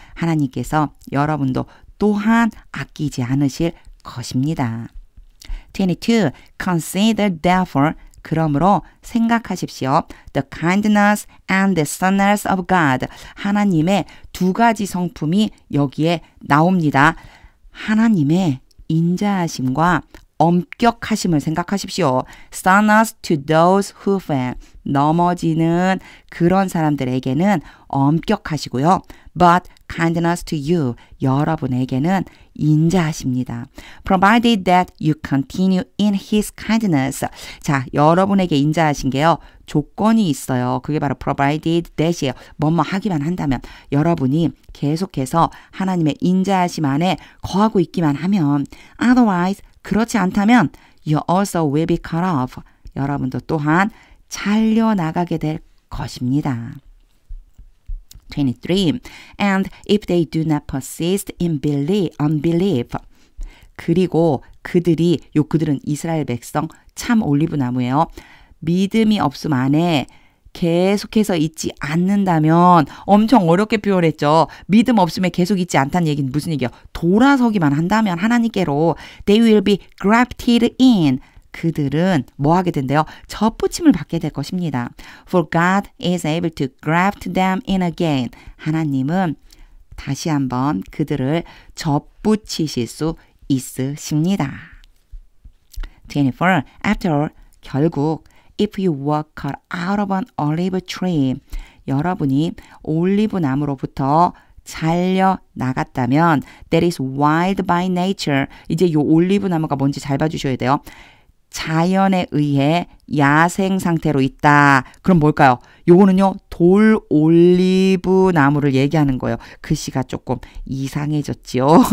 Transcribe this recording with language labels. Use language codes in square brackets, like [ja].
[ko] 하나님께서 여러분도 또한 아끼지 않으실 것입니다. [en] 22. Consider therefore. [ko] 그러므로 생각하십시오. [en] The kindness and the goodness of God. [ko] 하나님의 두 가지 성품이 여기에 나옵니다. 하나님의 인자하심과 엄격하심을 생각하십시오. [en] Goodness to those who fail. [ko] 넘어지는 그런 사람들에게는 엄격하시고요. [en] But kindness to you. [ko] 여러분에게는 인자하십니다. [en] Provided that you continue in his kindness. [ko] 자, 여러분에게 인자하신 게요. 조건이 있어요. 그게 바로 provided that이에요. 뭐뭐 하기만 한다면. 여러분이 계속해서 하나님의 인자하심 안에 거하고 있기만 하면 [en] otherwise [ko] 그렇지 않다면 [en] you also will be cut off. [ko] 여러분도 또한 잘려나가게 될 것입니다. [en] 23. And if they do not persist in unbelief. [ko] 그리고 그들은 이스라엘 백성 참 올리브 나무예요. 믿음이 없음 안에 계속해서 있지 않는다면 엄청 어렵게 표현했죠. 믿음 없음에 계속 있지 않다는 얘기는 무슨 얘기예요? 돌아서기만 한다면 하나님께로 [en] they will be grafted in. [ko] 그들은 뭐 하게 된대요? 접붙임을 받게 될 것입니다. [en] For God is able to graft them in again. [ko] 하나님은 다시 한번 그들을 접붙이실 수 있으십니다. [en] 24. After all, [ko] 결국 [en] if you were cut out of an olive tree. [ko] 여러분이 올리브 나무로부터 잘려 나갔다면 [en] that is wild by nature. [ko] 이제 이 올리브 나무가 뭔지 잘 봐주셔야 돼요. 자연에 의해 야생 상태로 있다. 그럼 뭘까요? 요거는요. 돌 올리브 나무를 얘기하는 거예요. 글씨가 조금 이상해졌지요.